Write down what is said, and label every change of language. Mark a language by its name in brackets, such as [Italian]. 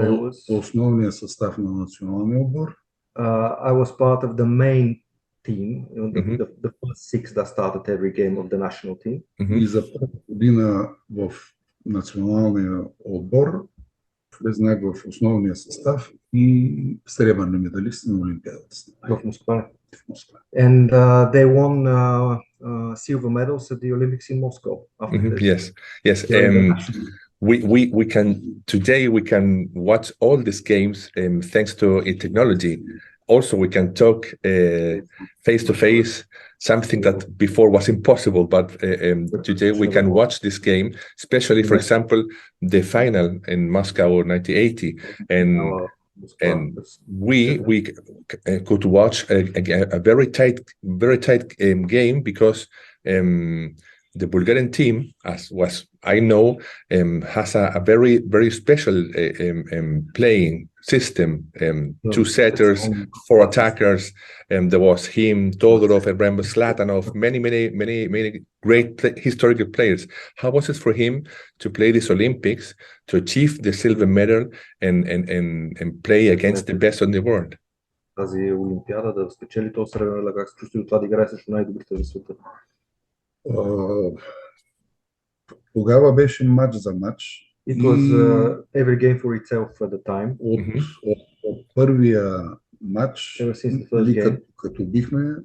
[Bulgarian] в основния състав на националния отбор. [English] I was part of the main team, the first 6 that started every game of the national team. [Bulgarian] И за първа година в националния отбор влезнах в основния състав и сребърни медалисти на Олимпиадата. В Москва. [English] And they won silver medals at the Olympics in Moscow. Yes. We can today we can watch all these games thanks to technology. Also, we can talk face to face, something that before was impossible. But today we can watch this game, especially, for example, the final in Moscow 1980, and we could watch a very tight game because the Bulgarian team, as I know, has a very special playing system. 2 setters, 4 attackers. There was him, Todorov, and Brembo Slatanov, many great historical players. How was it for him to play this Olympics, to achieve the silver medal, and play against the best in the world? [Bulgarian] Тази Олимпиада да спечели този сребърен медал, как се чувства това да играе срещу най-добрите в света? Тогава беше матч за матч. [English] It was every game for itself at the time. [Bulgarian] От първия матч, като бихме,